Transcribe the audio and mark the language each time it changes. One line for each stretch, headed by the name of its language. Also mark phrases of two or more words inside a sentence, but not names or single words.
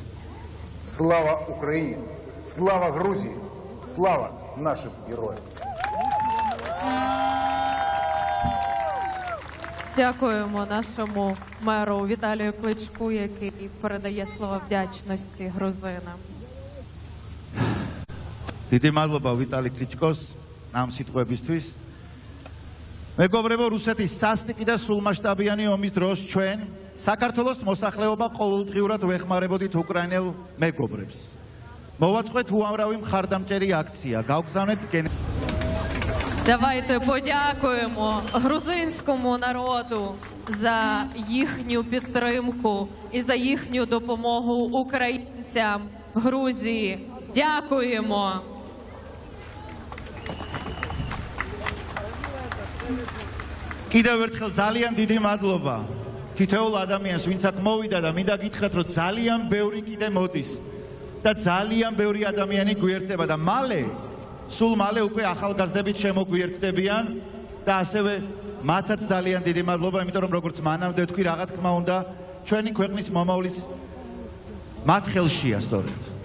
Ukrainian: Слава Україні! Слава Грузії! Слава нашим героям! Дякуємо нашому меру Віталію Кличку, який передає слова вдячності грузинам.
Georgian: დიდი მადლობა ვიტალი კლიჩკოს ამ სიტყვებისთვის. მეგობრებო, რუსეთის სასტიკი და სრულმასშტაბიანი ომის დროს ჩვენ საქართველოს მოსახლეობა ყოველდღიურად ვეხმარებოდით უკრაინელ მეგობრებს. მოვაწყოთ უამრავი მხარდამჭერი აქცია, გავგზავნეთ
Ukrainian: Давайте подякуємо грузинському народу за їхню підтримку і за їхню допомогу українцям Грузії. Дякуємо!
Georgian: კიდევ ერთხელ ძალიან დიდი მადლობა თითოეულ ადამიანს, ვინც აქ მოვიდა და მინდა გითხრათ, რომ ძალიან ბევრი კიდე მოდის და ძალიან ბევრი ადამიანი გვერდება და მალე, სულ მალე უკვე ახალგაზრდებით შემოგვიერთდებიან და ასევე მათაც ძალიან დიდი მადლობა, იმიტომ რომ როგორც მანამდე ვთქვი, რა თქმა უნდა, ჩვენი ქვეყნის მომავლის მათ ხელშია სწორედ.